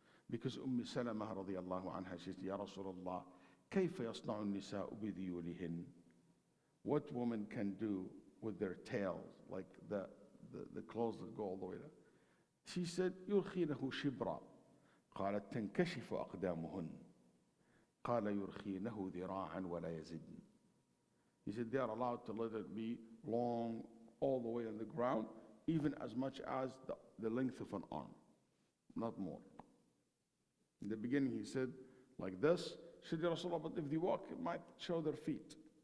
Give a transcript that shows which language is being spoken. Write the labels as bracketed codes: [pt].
[en] Because Salama radiallahu anha says, Ya Rasulullah, [ar] كيف يصنع النساء بذيولهن? [en] What women can do with their tails, like the clothes that go all the way down. She said, [ar] يرخينه شبرا. قالت تنكشف أقدامهن. قال يرخينه ذراعا ولا يزدن. [en] He said they are allowed to let it be long all the way on the ground, even as much as the length of an arm, not more. In the beginning he said like this. She said, Ya Rasulullah, but if they walk, it might show their feet.